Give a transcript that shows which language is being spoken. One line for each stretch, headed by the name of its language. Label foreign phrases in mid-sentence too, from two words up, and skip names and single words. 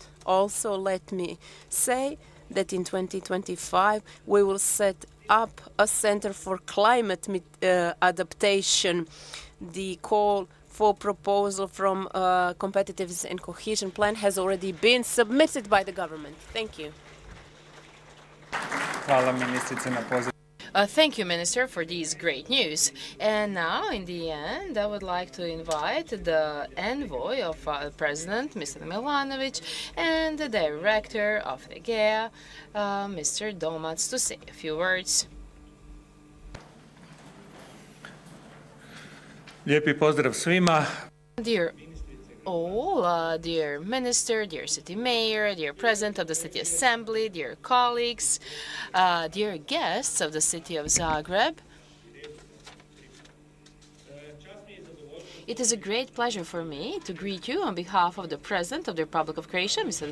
English: Also, let me say that in 2025, we will set up a center for climate adaptation. The call for proposal from Competitiveness and Cohesion Plan has already been submitted by the government. Thank you.
Croatian: Hvala ministrice na pozivu.
English: Thank you, Minister, for these great news. And now, in the end, I would like to invite the envoy of President, Mr. Milanovic, and the director of the GEA, Mr. Domac, to say a few words.
Croatian: Lijepi pozdrav svima.
English: Dear all, dear Minister, dear City Mayor, dear President of the City Assembly, dear colleagues, dear guests of the City of Zagreb, it is a great pleasure for me to greet you on behalf of the President of the Republic of Croatia, Mr.